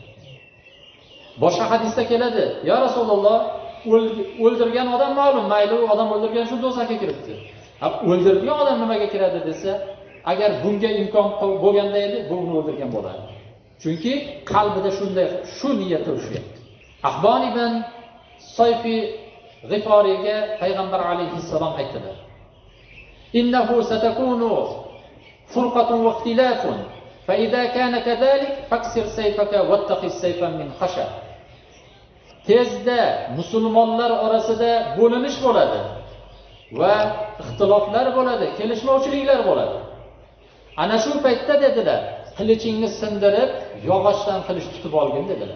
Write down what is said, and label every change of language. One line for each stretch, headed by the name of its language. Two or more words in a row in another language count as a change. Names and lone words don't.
Uzbek: Boshqa hadisda keladi:
Arabic: "يا رسول الله,
Uzbek: o'ldirgan odam ma'lum, mayli u odam o'ldirgan shu do'zaxga kiribdi. O'ldirilgan odam nimaga kiradi desa, agar bunga imkon bo'lganda edi, bu uni o'ldirgan bo'lardi. Chunki qalbida shunday shu niyatda urishyapti." Ahbon ibn Sayfi G'iforiga payg'ambar alayhissalom aytdilar:
Arabic: "إنه ستكون فرقة واختلاف فإذا كان كذلك فاكسر سيفك واتخذ سيفا من خشب."
Uzbek: Tezda musulmonlar orasida bo'linish bo'ladi va ixtiloflar bo'ladi, kelishmovchiliklar bo'ladi. Ana shu paytda dedilar, qilichingni sindirib, yog'ochdan qilich tutib olgin dedilar.